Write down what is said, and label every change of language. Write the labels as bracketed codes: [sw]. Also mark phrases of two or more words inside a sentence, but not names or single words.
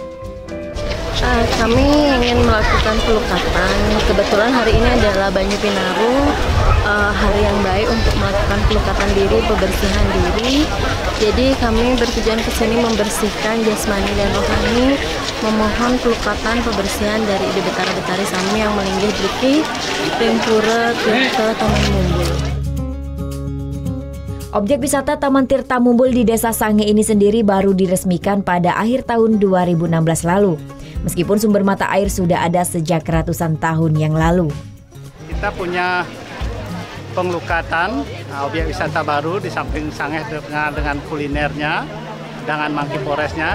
[id] Kami ingin melakukan pelukatan. Kebetulan hari ini adalah Banyu Pinaruh, hari yang baik untuk melakukan pelukatan diri, pembersihan diri. Jadi kami bertujuan ke sini membersihkan jasmani dan rohani, memohon pelukatan pembersihan dari [ban] Ide Betara-Betari Sami [id] yang [ban] melinggih Driki, [id] Tempura, Tirta Taman Mumbul. Objek wisata Taman Tirta Mumbul di Desa Sange ini sendiri baru diresmikan pada akhir tahun 2016 lalu. Meskipun sumber mata air sudah ada sejak ratusan tahun yang lalu. Kita punya pengelukatan objek wisata baru di samping Sange dengan kulinernya, dengan Monkey Forest-nya.